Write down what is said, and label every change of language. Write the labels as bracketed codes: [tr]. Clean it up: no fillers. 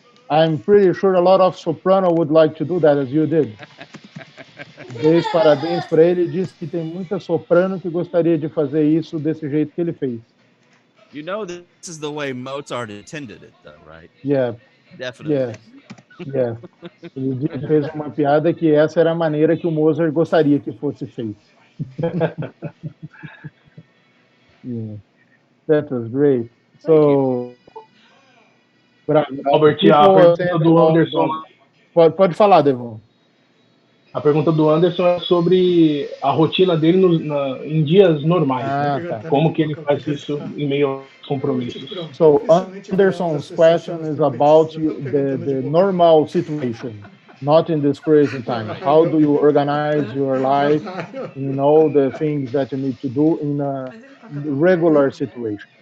[en] I'm pretty sure a lot of soprano would like to do that as you did. [pt] Dei parabéns para ele, disse que tem muita soprano que gostaria de fazer isso desse jeito que ele fez. [en] You know this is the way Mozart intended it, though, right? Yeah. Definitely. Yeah. [pt] Ele fez uma piada que essa era a maneira que o Mozart gostaria que fosse feito. [en] Yeah. That was great. So, [pt] Albert, a pergunta do Anderson. Pode falar, Devon. A pergunta do Anderson é sobre a rotina dele em dias normais. Né? Como que ele faz isso em meio aos compromissos? [en] So, Anderson's question is about the normal situation, not in this crazy time. How do you organize your life in all the things that you need to do in a regular situation?